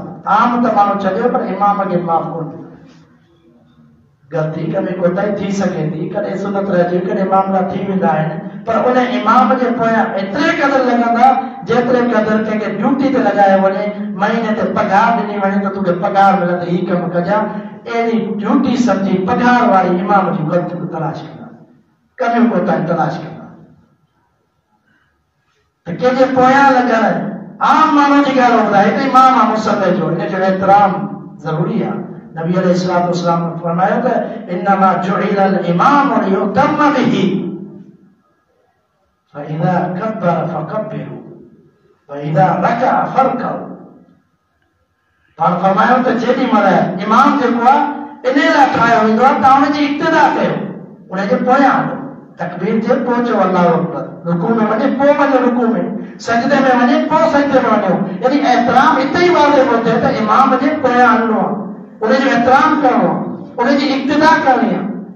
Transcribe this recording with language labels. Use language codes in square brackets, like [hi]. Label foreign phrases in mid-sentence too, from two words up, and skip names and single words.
[sd] आम त माण्हू छॾियो पर इमाम खे माफ़ कोन। ग़लती कमी कोताही थी सघे थी कॾहिं सुनत रहिजी कॾहिं मामला थी वेंदा आहिनि पर उन इमाम जे पोयां एतिरे क़दुरु लॻंदा जेतिरे क़दुरु कंहिंखे ड्यूटी ते लॻायो वञे महीने ते पघार ॾिनी वञे त तोखे पघार मिलंदे हीउ कमु कजां अहिड़ी ड्यूटी सम्झी पघार वारी इमाम जूं ग़लतियूं तलाश कंदा कमियूं कोताही तलाश कंदा। त कंहिंजे पोयां लॻण आम माण्हू जी ॻाल्हि ॿुधाए त इमाम आहे मुसल्ले जो इन जो एतिराम ज़रूरी आहे। नबी अलैहिस्सलातु वस्सलाम ने फरमाया त [ar] إنما جعل الإمام ليؤتم به فإذا كبر فكبروا وإذا ركع فاركعوا. [sd] पाण फरमायो त जेॾी महिल इमाम जेको आहे इन लाइ ठाहियो वेंदो आहे तव्हां हुनजी इब्तिदा कयो उनजे पोयां हलो तकबीर जे पोइ चओ [ar] الله أكبر [sd] रुकू में वञे पोइ वञो रुकू में सजदे में वञे पोइ सजदे में वञो यानी एतिराम हिते ई वाज़े थो थिए त इमाम जे पोयां हलणो आहे उनजो एतिराम करणो आहे उनजी इब्तिदा करणी आहे।